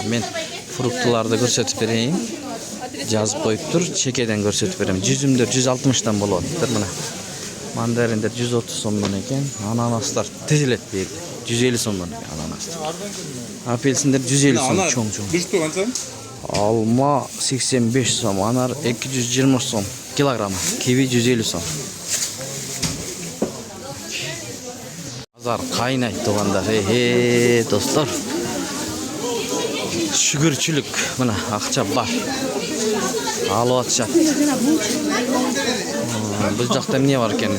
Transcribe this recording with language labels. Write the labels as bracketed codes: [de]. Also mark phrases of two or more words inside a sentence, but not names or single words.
[ky] Мен фруктуларды көрсөтүп берейин. Жазып коюптур, чекеден көрсөтүп берем. Жүзүмдөр 160дан болот, мына. Мандариндер 130 сомдон экен. Ананастар тизилет берди. 150 сомдон ананастар. Апельсиндер 150 сом чоң-чоң. [kk] Дұрысты қанша? [ky] Алма 85 сом, анар 220 сом килограммы. Киви 150 сом. Базар кайнайт туугандар. Достор. Шүгүрчүлүк мына акча бар. Алып атышат. Бул жакта эмне бар экен?